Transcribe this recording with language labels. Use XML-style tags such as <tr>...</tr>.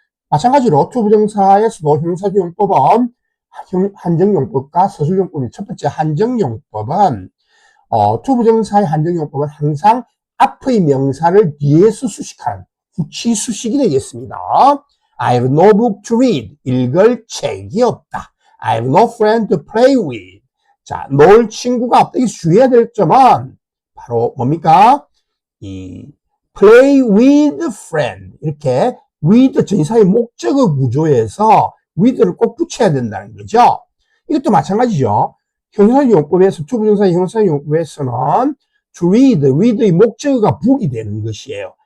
<ko>마찬가지로 투부정사에서도 형용사적 용법은 한정용법과 서술용법이 첫 번째 한정용법은 투부정사의 한정용법은 항상 앞의 명사를 뒤에서 수식하는 후치 수식이 되겠습니다.</ko> <en>I have no book to read.</en> <ko>읽을 책이 없다.</ko> <en>I have no friend to play with.</en> <ko>자, 놀 친구가 없다. 이 주의해야 될 점은 바로 뭡니까? 이</ko> <en>play with friend.</en> <ko>이렇게 with 전치사의 목적어 구조에서 with를 꼭 붙여야 된다는 거죠. 이것도 마찬가지죠. 형용사 용법에서 투부정사의 형용사 용법에서는 to read의 목적어가 book이 되는 것이에요.</ko>